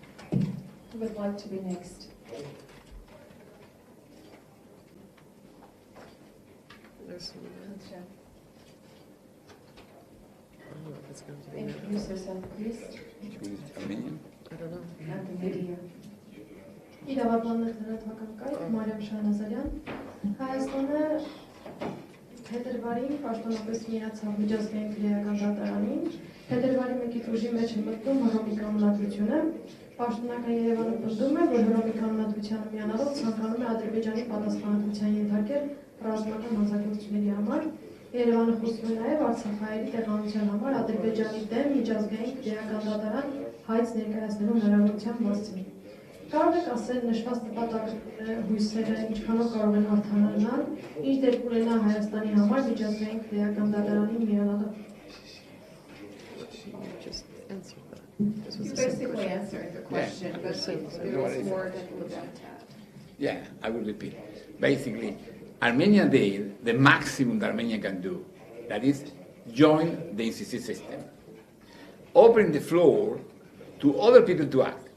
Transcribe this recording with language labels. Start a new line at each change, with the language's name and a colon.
English: Who would like to be next? Introduce yourself, please. Armenian? I don't know. At the media.
Armenian: Իրավաբաններ լրատվական Մարիամ Շահնազարյան Հայաստանը փետրվարին պաշտոնապես միացավ միջազգային քրեական դատարանին փետրվարի 1-ից ուժի մեջ է մտնում Հռոմի կանոնադրությունը պաշտոնական Երևանը պնդում է որ Հռոմի կանոնադրությանը միանալով ցանկանում է Ադրբեջանի պատասխանատվության ենթարկել ռազմական հանցագործությունների համար Երևանը խոսում է նաև Արցախահայերի տեղանության համար Ադրբեջանի դեմ միջազգային քրեական դատարան հայց ներկայացնելու հնարավորության մասին Կարող եք ասել նշված հույսերը ինչքանով կարող են արդանանալ, ինչ դեպք ունենա Հայաստանի համար միջազգային քրեական դատարանին միանալը։
English: He's basically answering the question, but it was more than that. Yeah, I will repeat. Basically, Armenia did the maximum that Armenia can do, that is, join the ICC system, open the floor to other people to act.